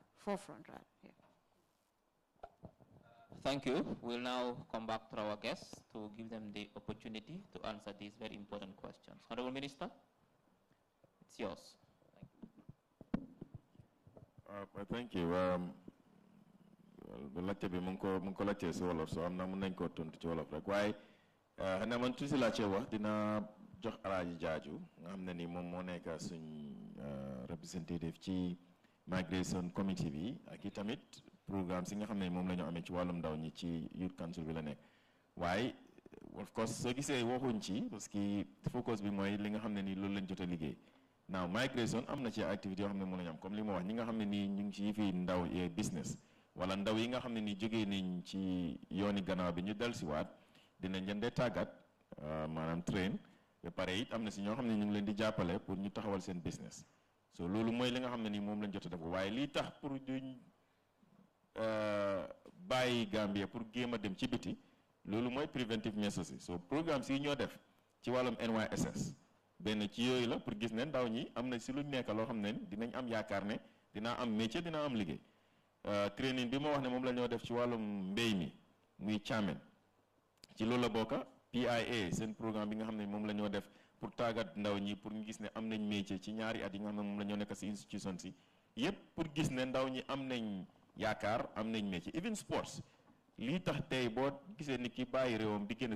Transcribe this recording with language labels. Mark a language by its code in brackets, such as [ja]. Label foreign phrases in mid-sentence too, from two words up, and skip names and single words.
[en] Yeah. Thank you. We'll now come back to our guests to give them the opportunity to answer these very important questions. Honorable Minister, it's yours. Thank you. [wo] Laajte bi mu ngi ko laajte si wolof so am na mën nañ koo tontu ci wolof rek waaye xanaa man tuuti laajte wax dina jox Alaaji Jaaju nga xam ne ni moom moo nekk suñ representative ci [en] migration committee [wo] bi ak i tamit programme si nga xam ne moom la ñu amee ci wàllum ndaw ñi ci youth council bi la nekk waaye [en] of course [wo] soo gisee waxuñ ci [fr] parce que [wo] focus bi mooy li nga xam ne nii loolu lañ jot a liggéey now migration am na ci activité yoo xam ne mën nañu am comme li ma wax ñi nga xam ne nii ñu ngi ci fi ndaw business wala ndaw yi nga xam ne nii jógee nañ ci yooni gannaaw bi ñu dellusiwaat dinañ leen dee tàggat maanaam train ba pare it am na si ñoo xam ne ñu ngi leen di jàppale pour ñu taxawal seen business so loolu mooy li nga xam ne nii moom lañ jot a def waaye lii tax pour duñ bàyyi Gambia pour géem a dem ci biti loolu mooy [en] preventive measures [wo] yi so programme si ñoo def ci wàllum NYSS benn ci yooyu la pour gis ne ndaw ñi am na si luñ nekk loo xam ne dinañ am yaakaar ne dinaa am métier dinaa am liggéey training bi ma wax ne moom la ñoo def ci wàllum mbéy mi muy càmmen ci loolu la bokka PIA seen programme bi nga xam ne moom la ñoo def pour tàggat ndaw ñi pour ñu gis ne am nañ métier ci ñaari at yi nga xam ne moom la ñoo nekk si institution si yépp pour gis ne ndaw ñi am nañ yaakaar am nañ métier [en] even sports [wo] lii tax tey boo gisee nit ki bàyyi réewam di génn